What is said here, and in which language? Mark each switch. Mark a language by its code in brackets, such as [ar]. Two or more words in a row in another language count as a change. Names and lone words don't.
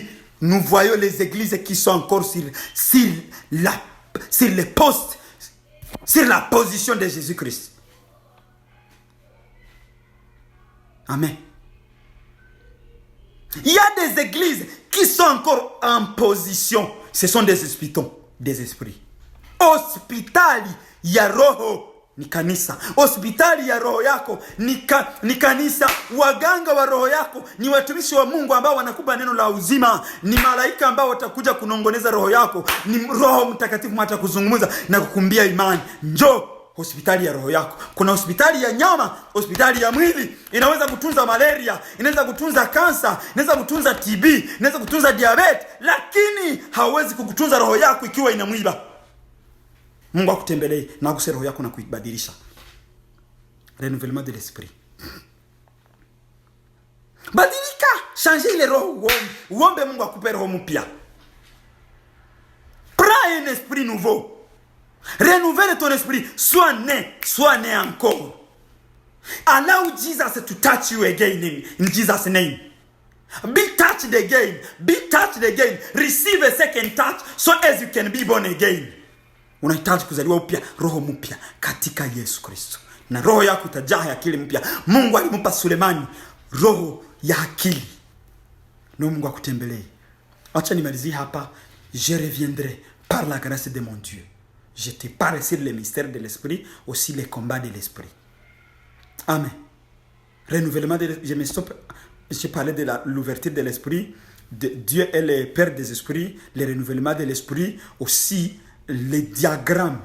[fr] Nous voyons les églises qui sont encore sur les postes, sur la position de Jésus-Christ. Amen. Il y a des églises qui sont encore en position. Ce sont des hospitaux, des esprits. [sw] Hospitali ya roho ni kanisa. Hospitali ya roho yako ni kanisa. Waganga wa roho yako ni watumishi wa Mungu ambao wanakupa neno la uzima. Ni malaika ambao watakuja kunongoneza roho yako. Ni Roho Mtakatifu atakuzungumza na kukumbia imani. Njoo hospitali ya roho yako. Kuna hospitali ya nyama, hospitali ya mwili. Inaweza kutunza malaria, inaweza kutunza kansa, inaweza kutunza TB, inaweza kutunza diabetes, lakini hawezi kukutunza roho yako ikiwa inamwiba. Mungu akutembelee na aguse roho yako na kuibadilisha. [fr] Renouvellement de l'esprit. [sw] Badilika, changer ile roho, uombe Mungu akupe roho mpya. [fr] Prends un esprit nouveau. Renouvelle ton esprit. Sois né encore. [en] Allow Jesus to touch you again in Jesus' name. Be touched again. Be touched again. Receive a second touch so as you can be born again. [sw] Unahitaji kuzaliwa upya, roho mpya katika Yesu Kristo. Na roho yako itajaa akili mpya. Mungu alimpa Sulemani roho ya akili. Na Mungu akutembelee. Acha nimalizie hapa. [fr] Je reviendrai par la grâce de mon Dieu. Je te parle sur le mystère de l'esprit, aussi les combats de l'esprit. Amen. Renouvellement de je parlais de l'ouverture de l'esprit. Dieu est le Père des esprits. Le renouvellement de l'esprit, aussi les diagrammes.